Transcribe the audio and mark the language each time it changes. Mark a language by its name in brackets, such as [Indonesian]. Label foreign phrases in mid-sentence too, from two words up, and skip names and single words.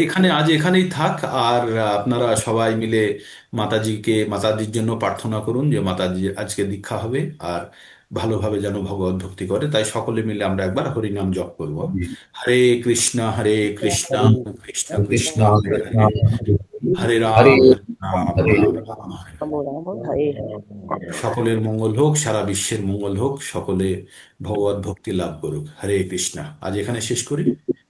[Bangla] এখানেই থাক। আর আপনারা সবাই মিলে মাতাজির জন্য প্রার্থনা করুন যে মাতাজি আজকে দীক্ষা হবে, আর ভালোভাবে যেন ভগবত ভক্তি করে। তাই সকলে মিলে আমরা একবার হরিনাম জপ করব। হরে হরে কৃষ্ণ কৃষ্ণ কৃষ্ণ Krishna, হরে হরে, Krishna, হরে Hare রাম রাম Hare. রাম রাম হরে হরে। রাম রাম হরে হরে। সকলের মঙ্গল হোক, সারা বিশ্বের মঙ্গল হোক, সকলে ভগবত ভক্তি লাভ করুক। হরে কৃষ্ণা। আজ এখানে শেষ করি।